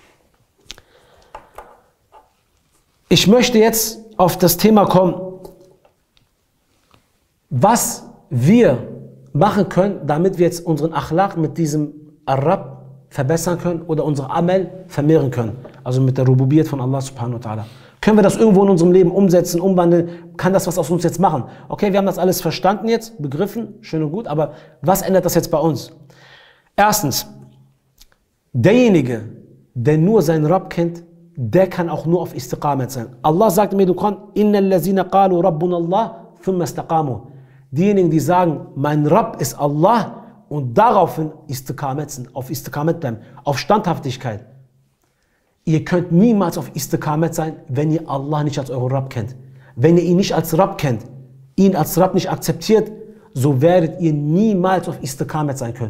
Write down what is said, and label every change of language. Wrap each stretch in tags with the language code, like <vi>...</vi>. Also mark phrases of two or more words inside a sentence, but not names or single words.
<de>Ich möchte jetzt auf das Thema kommen, was wir machen können, damit wir jetzt unseren Akhlaq mit diesem Rabb verbessern können oder unsere Amal vermehren können. Also mit der Rububiyat von</de> <ar>الله سبحانه وتعالى.</ar> <de>Können wir das irgendwo in unserem Leben umsetzen, umwandeln? Kann das was aus uns jetzt machen? Okay, wir haben das alles verstanden jetzt, begriffen, schön und gut, aber was ändert das jetzt bei uns? Erstens, derjenige, der nur seinen Rabb kennt, der kann auch nur auf Istiqamat sein. Allah sagt im Koran,</de> <ar>إن الذين قالوا ربنا الله ثم استقاموا.</ar> <de>Diejenigen, die sagen, mein Rabb ist Allah und daraufhin Istiqamat sind, auf Istiqamat bleiben, auf Standhaftigkeit. Ihr könnt niemals auf Istiqamat sein, wenn ihr Allah nicht als euren Rabb kennt. Wenn ihr ihn nicht als Rabb kennt, ihn als Rabb nicht akzeptiert, so werdet ihr niemals auf Istiqamat sein können.</de>